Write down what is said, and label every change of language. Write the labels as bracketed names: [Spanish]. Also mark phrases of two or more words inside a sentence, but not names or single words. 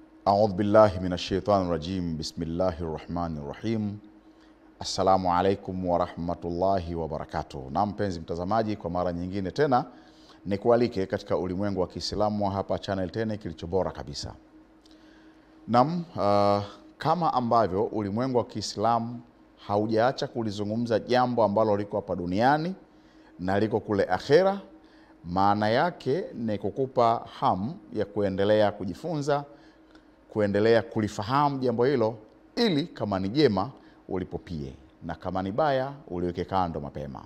[Arabic] أعوذ بالله من الشيطان الرجيم بسم الله الرحمن الرحيم. السلام عليكم ورحمة الله وبركاته. [Swahili] Na mpenzi mtazamaji, kwa mara nyingine tena nikualike katika ulimwengu wa Kiislamu hapa Channel 10 kilicho bora kabisa. Kama ambavyo ulimwengu wa Kiislamu haujaacha kulizungumza jambo ambalo liko hapa duniani na liko kule akhera, maana yake ni kukupa hamu ya kuendelea kujifunza, kuendelea kulifahamu jambo hilo, ili kama ni jema ulipopie na kama ni baya uliweke kando mapema.